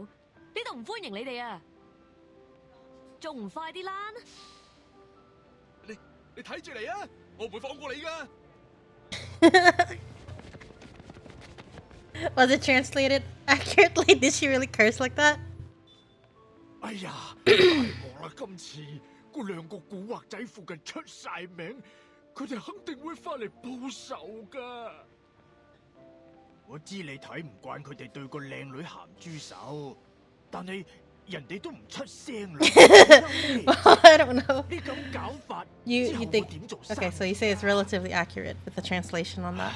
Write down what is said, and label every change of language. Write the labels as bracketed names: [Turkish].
[Cantonese] 呢度唔歡迎你哋啊！仲唔快啲躝？你睇住嚟啊！我唔會放過你噶。 [English] Was it translated accurately? Did she really curse like that? [Cantonese] 哎呀，大鑊啦！今次嗰兩個古惑仔附近出晒名，佢哋肯定會翻嚟報仇噶。我知你睇唔慣佢哋對個靚女鹹豬手，但係人哋都唔出聲啦。 [English] I don't know. [Cantonese] 呢咁搞法， [English] You think? Okay, so you say it's relatively accurate with the translation on that.